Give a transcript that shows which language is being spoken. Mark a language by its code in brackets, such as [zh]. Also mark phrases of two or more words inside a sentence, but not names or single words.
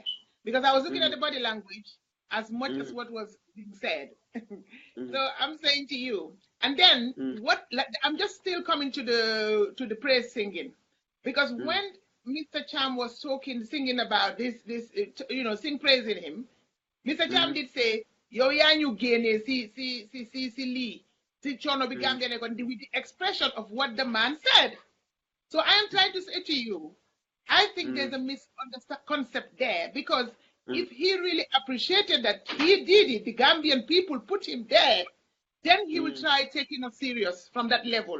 [en] Because I was looking at the body language as much as what was being said. So I'm saying to you, and then I'm just still coming to the praise singing, because when Mr. Cham was singing about this, sing praising him, Mr. Cham did say, [wo] yo ya ñu génne si lii si coono bi Gambia nekkoon [en] with the expression of what the man said. So I am trying to say to you, I think there's a misconcept there, because if he really appreciated that he did it, the Gambian people put him there, then he will try taking us serious from that level.